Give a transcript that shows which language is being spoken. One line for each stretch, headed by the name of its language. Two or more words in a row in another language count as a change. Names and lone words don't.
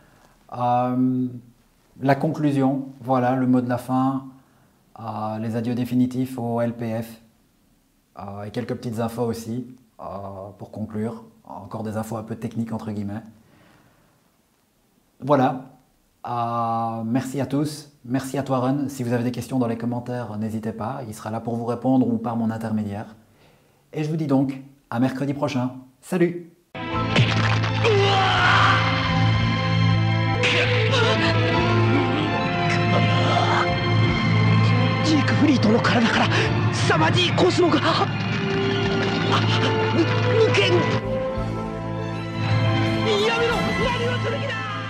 French: La conclusion, voilà, le mot de la fin, les adieux définitifs au LPF, et quelques petites infos aussi, pour conclure, encore des infos un peu techniques entre guillemets. Voilà, merci à tous, merci à toi Ron, si vous avez des questions dans les commentaires, n'hésitez pas, il sera là pour vous répondre ou par mon intermédiaire. Et je vous dis donc, à mercredi prochain, salut!
Japanese: ジークフリートの体から凄まじいコスモが抜けん。やめろ、何をする気だ。